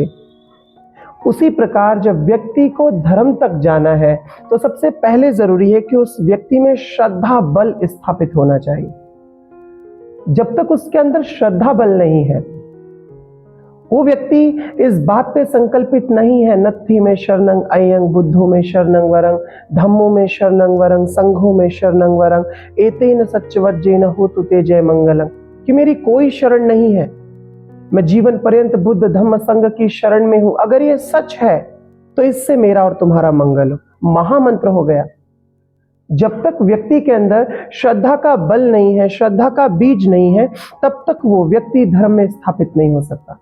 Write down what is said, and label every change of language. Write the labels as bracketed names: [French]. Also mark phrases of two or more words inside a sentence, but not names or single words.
[Hindi] उसी प्रकार जब व्यक्ति को धर्म तक जाना है तो सबसे पहले जरूरी है कि उस व्यक्ति में श्रद्धा बल स्थापित होना चाहिए। जब तक उसके अंदर श्रद्धा बल नहीं है, वो व्यक्ति इस बात पे संकल्पित नहीं है, [Pali] नत्थी में शरणं अयं, बुद्धो में शरणं वरं, धम्मो में शरणं वरं, संघो में शरणं वरं, एतेन सच्चवज्जेन होतु ते जय मंगलम्, [Hindi] कि मेरी कोई शरण नहीं है, मैं जीवन पर्यंत बुद्ध धम्म संघ की शरण में हूं। अगर ये सच है तो इससे मेरा और तुम्हारा मंगल हो। महामंत्र हो गया। जब तक व्यक्ति के अंदर श्रद्धा का बल नहीं है, श्रद्धा का बीज नहीं है, तब तक वो व्यक्ति धर्म में स्थापित नहीं हो सकता।